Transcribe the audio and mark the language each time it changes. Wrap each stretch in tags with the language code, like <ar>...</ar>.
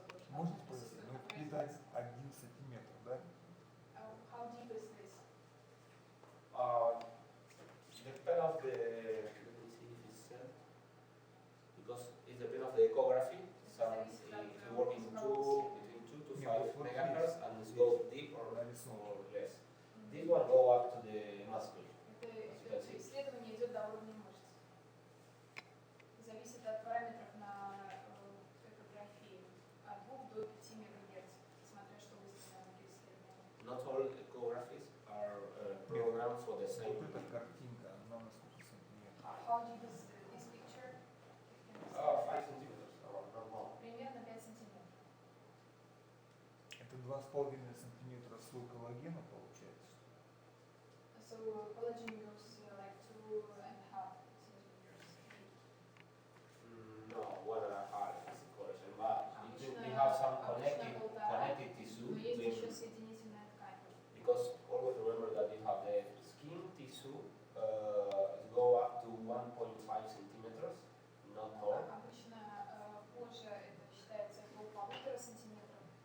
<ru>Можно спросить, ну где-то 1 сантиметр, да?</ru> <en>How deep is this? Depend of the, let me see if it's because it depends of the ecography. Some if you work in between 2 to 5 megahertz and it goes deep or less. This one go up to the muscle.</en> <ru>Это исследование идет до уровня мышц. Зависит от параметров на экографии от 2 до 5 МГц, смотря что выставлено внутри исследования.</ru> <en>Not all ecographies are programmed for the same.</en> <ru>Вот эта картинка, она на сколько сантиметров?</ru> <en>How deep is this picture? 5 centimeters around normal.</en> <ru>Примерно 5 сантиметров. Это 2,5 сантиметра слой коллагена получается?</ru> <en>So collagen goes like 2.5 centimeters. No, 1.5 is the collagen, but we have some connective tissue.</en> <ru>Но есть еще соединительная ткань.</ru> <en>Because always remember that you have the skin tissue go up to 1.5 centimeters, not more.</en> <ru>Обычно кожа это считается до 1,5 сантиметров.</ru>